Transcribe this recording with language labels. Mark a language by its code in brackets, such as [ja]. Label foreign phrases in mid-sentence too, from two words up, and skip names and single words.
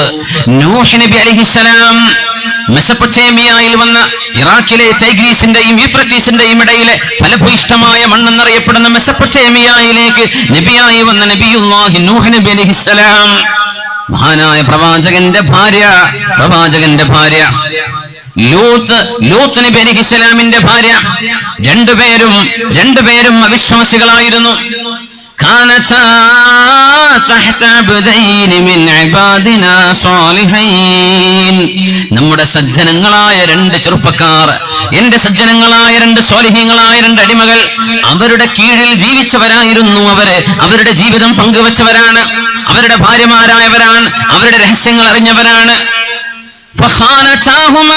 [ml] നൂഹ് നബി അലൈഹിസ്സലാം മെസപ്പൊട്ടേമിയയിൽ വന്ന ഇറാഖിലെ ടൈഗ്രീസിന്റെയും യൂഫ്രട്ടീസിന്റെയും ഇടയിലെ ഫലഭൂയിഷ്ഠമായ മണ്ണെന്നറിയപ്പെടുന്ന മെസപ്പൊട്ടേമിയയിലേക്ക് നബിയായി വന്ന നബിയുല്ലാഹി നൂഹ് നബി അലൈഹിസ്സലാം, മഹാനായ പ്രവാചകന്റെ ഭാര്യ ലൂത്ത് നബി അലൈഹിസ്സലാമിന്റെ ഭാര്യ. രണ്ടുപേരും അവിശ്വാസികളായിരുന്നു. [ar] كانتا تحت عبدين من عبادنا صالحين. [ml] നമ്മുടെ സജ്ജനങ്ങളായ 2 ചെറുപ്പക്കാർ, എന്റെ സജ്ജനങ്ങളായ 2 സ്വാലിഹീങ്ങളായ 2 അടിമകൾ, അവരുടെ കീഴിൽ ജീവിച്ചവരായിരുന്നു. അവരുടെ ജീവിതം പങ്കുവച്ചവരാണ്, അവരുടെ ഭാര്യമാരായവരാണ്, അവരുടെ രഹസ്യങ്ങൾ അറിഞ്ഞവരാണ്. ഫഖാനതാഹുമാ.